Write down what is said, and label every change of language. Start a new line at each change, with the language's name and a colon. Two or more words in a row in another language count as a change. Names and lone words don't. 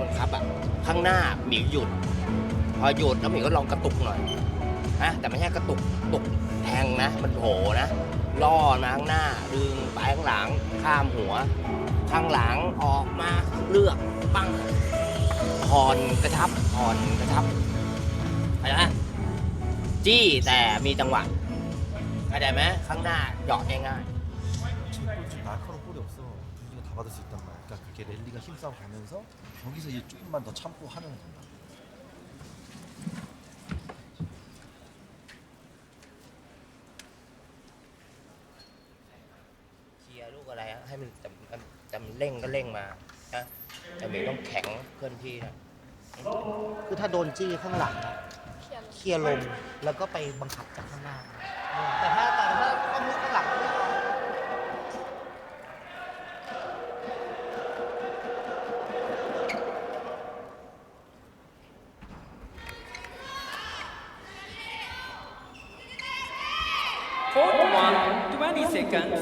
Thai: บังคับอ่ะข้างหน้าเหมียวหยุดพอหยุดแล้วเหมียวก็ลองกระตุกหน่อยนะแต่ไม่ใช่กระตุกแทงนะมันโผล่นะล่อมาข้างหน้าดึงไปข้างหลังข้ามหัวข้างหลังออกมาเลือกปังผ่อนกระชับอะไรนะจี้แต่มีจังหวะเข้าใจไหมข้างหน้าเหยาะง่าย
Korean: 좀 날카로운 볼이 없어. 분위기가 다 받을 수 있단 말이야. 그러니까 그게 랠리가 힘싸움 가면서 거기서 이제 조금만 더 참고 하면 된다.
Thai: ๆเคลียร์ลูกอะไรฮะให้มันแต่มันเร่งก็เร่งมานะแต่เหมียวต้องแข็งเคลื่อนที่นะ คือถ้าโดนจี้ข้างหลังอะเคลียร์ลงแล้วก็ไปบังคับจากข้างหน้า แต่ถ้าข้างหลังไม่เอา
English: Court 1, 20 seconds.